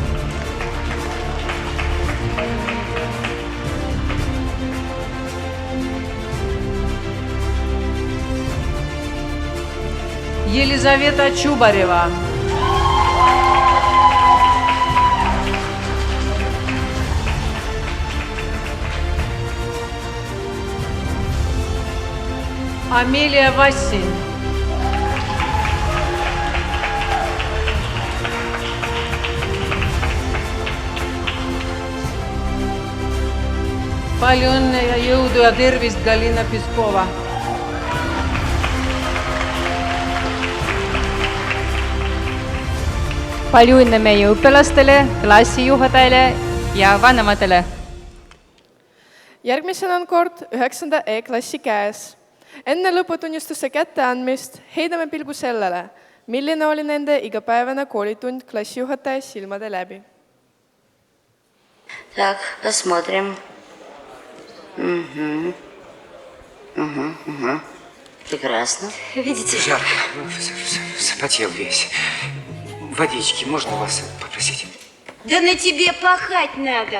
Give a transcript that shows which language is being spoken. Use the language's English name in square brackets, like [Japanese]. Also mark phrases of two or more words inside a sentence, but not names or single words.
[Russian] Елизавета Чубарева. Амелия Васин. [Estonian] Paljon jõudu ja tervist, Galina Piskova. palju õnne meie õpilastele, klassijuhatajale ja vanematele. Järgmisena on kord 9. E-klassi käes. Enne lõputunnistuse kätteandmist heidame pilgu sellele, milline oli nende igapäevane koolitund klassijuhataja silmade läbi. [Russian] Так, посмотрим. Прекрасно. Видите? Жарко. Запотел весь. Водички можно вас попросить? Да на тебе пахать надо.